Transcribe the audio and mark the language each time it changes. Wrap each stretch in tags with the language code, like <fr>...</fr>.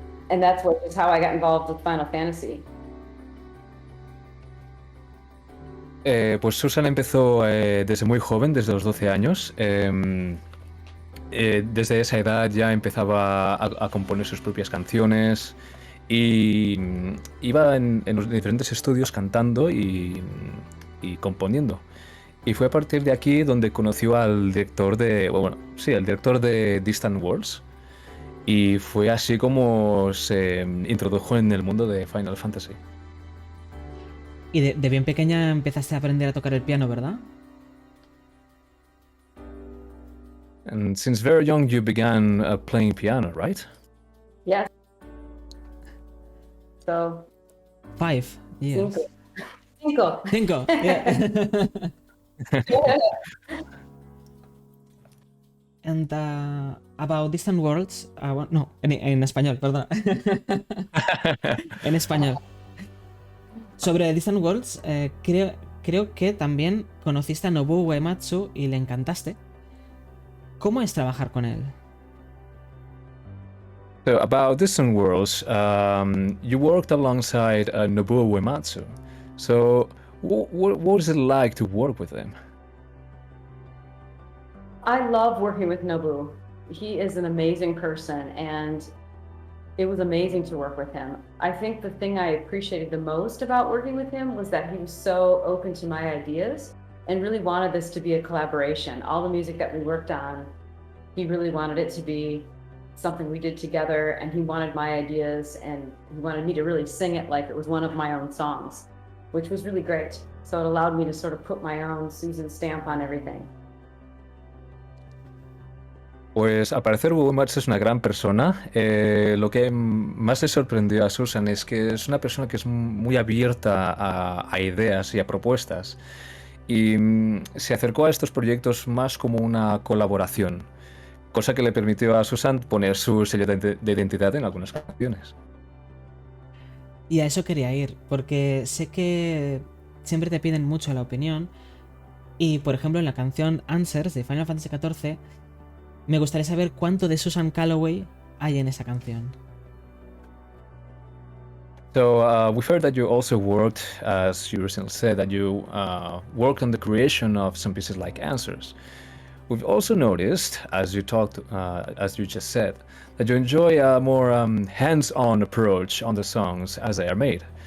<en>And that's how I got involved with Final Fantasy.</en> <es>Pues Susan empezó desde muy joven, desde los 12 años. Desde esa edad ya empezaba a componer sus propias canciones y iba en los diferentes estudios cantando y componiendo. Y fue a partir de aquí donde conoció al director el director de Distant Worlds. Y fue así como se introdujo en el mundo de Final Fantasy. Y de bien pequeña empezaste a aprender a tocar el piano, ¿verdad?</es> <en>And since very young you began playing piano, right? Yes. So 5 years.</en> <es>Cinco.</es> <en>Yeah. And about Distant Worlds,</en> <es>no, en español, perdona. En español. Sobre Distant Worlds, creo que también conociste a Nobuo Uematsu y le encantaste. ¿Cómo es trabajar con él?</es> <en>So about Distant Worlds, you worked alongside Nobuo Uematsu. So what is it like to work with him? I love working with Nobu. He is an amazing person, and it was amazing to work with him. I think the thing I appreciated the most about working with him was that he was so open to my ideas and really wanted this to be a collaboration. All the music that we worked on, he really wanted it to be something we did together, and he wanted my ideas, and he wanted me to really sing it like it was one of my own songs, which was really great. So it allowed me to sort of put my own Susan stamp on everything.</en> <es>Pues al parecer Muchas es una gran persona. Lo que más le sorprendió a Susan es que es una persona que es muy abierta a ideas y a propuestas. Y se acercó a estos proyectos más como una colaboración, cosa que le permitió a Susan poner su sello de identidad en algunas canciones. Y a eso quería ir, porque sé que siempre te piden mucho la opinión. Y por ejemplo, en la canción Answers de Final Fantasy XIV, me gustaría saber cuánto de Susan Calloway hay en esa canción.</es> <en>So we've heard that you also worked, as you recently said, that you worked on the creation of some pieces like Answers. We've also noticed, as you talked, as you just said, that you enjoy a more hands-on approach on the songs as they are made.</en>